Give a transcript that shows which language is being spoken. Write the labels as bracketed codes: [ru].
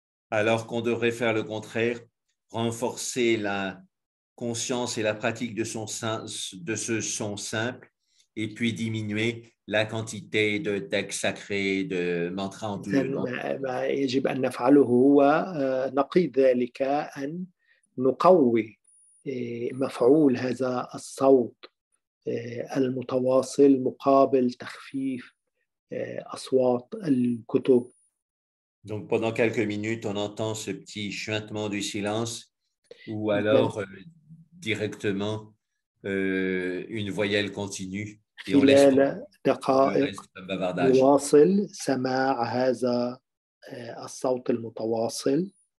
[fr] Alors qu'on devrait faire le contraire, renforcer la conscience et la pratique de ce son simple et puis diminuer la quantité de textes sacrés, de mantras en tout genre. [ar] ما يجب أن نفعله هو نقيض ذلك أن نقوي مفعول هذا الصوت المتواصل مقابل تخفيف أصوات الكتب. [fr] Donc, pendant quelques minutes, on entend ce petit chuintement du silence ou alors directement une voyelle continue et on laisse [ar] خلال دقائق نواصل سماع هذا الصوت المتواصل.